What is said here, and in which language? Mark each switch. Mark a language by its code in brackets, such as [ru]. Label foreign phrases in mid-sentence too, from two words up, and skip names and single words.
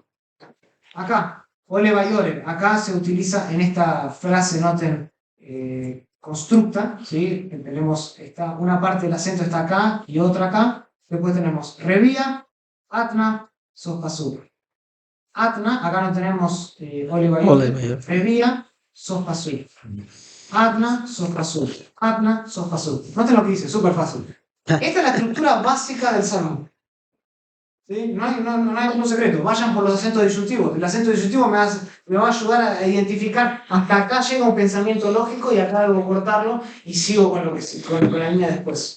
[es] Acá, [he] עולה ויורד. [es] Acá se utiliza en esta frase, noten, constructa, ¿sí? Tenemos una parte del acento está acá y otra acá. Después tenemos [he] רביע, אתנח, סוף פסוק. [es] Atna, acá no tenemos [he] עולה ויורד. רביע, סוף פסוק. אתנח, סוף פסוק. אתנח, סוף פסוק. [es] Noten lo que dice, súper fácil. Esta es la estructura básica del salmo. ¿Sí? No hay ningún secreto. Vayan por los acentos disyuntivos. El acento disyuntivo me va a ayudar a identificar. Hasta acá llega un pensamiento lógico y acá debo cortarlo y sigo con la línea después.